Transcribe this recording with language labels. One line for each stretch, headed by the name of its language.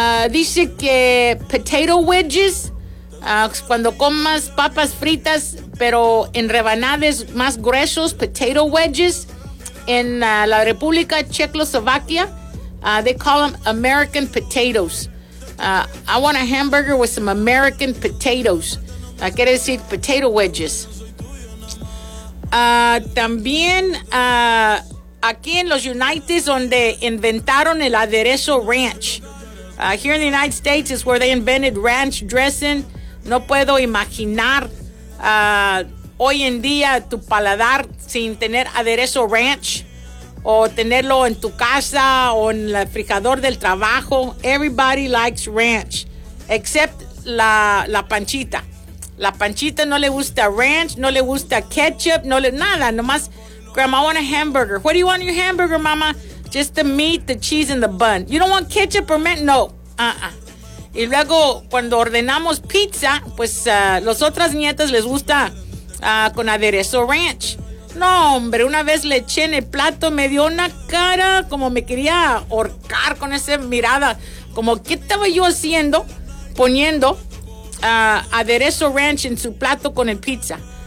Spanish: Dice que potato wedges, cuando comas papas fritas, pero en rebanadas más gruesos, potato wedges, en la República Checoslovaquia,
English: they call them American potatoes. I want a hamburger with some American potatoes.
Spanish: Quiere decir potato wedges. También aquí en los United States, donde inventaron el aderezo ranch.
English: Here in the United States is where they invented ranch dressing.
Spanish: No puedo imaginar hoy en día tu paladar sin tener aderezo ranch, o tenerlo en tu casa o en el frijador del trabajo.
English: Everybody likes ranch, except la panchita.
Spanish: La panchita no le gusta ranch, no le gusta ketchup, no le nada, nomás.
English: Grandma, I want a hamburger. What do you want in your hamburger, mama? Just the meat, the cheese, and the bun. You don't want ketchup or mayo? No.
Spanish: Y luego, cuando ordenamos pizza, pues los otras nietas les gusta con aderezo ranch. No, hombre, una vez le eché en el plato, me dio una cara como me quería ahorcar con esa mirada. Como, ¿qué estaba yo haciendo poniendo aderezo ranch en su plato con el pizza?